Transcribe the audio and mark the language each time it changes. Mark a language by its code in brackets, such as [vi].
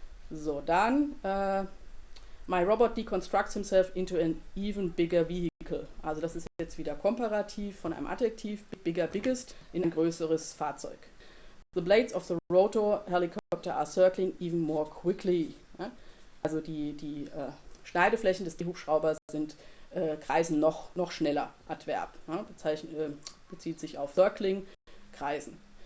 [en] So, dann My robot deconstructs himself into an even bigger vehicle. [de] Also das ist jetzt wieder komparativ von einem Adjektiv, bigger, biggest, in ein größeres Fahrzeug. [en] The blades of the rotor helicopter are circling even more quickly. [de] Ja. Also die Schneideflächen des Hubschraubers kreisen noch schneller, Adverb. Ja, bezieht sich auf circling, kreisen.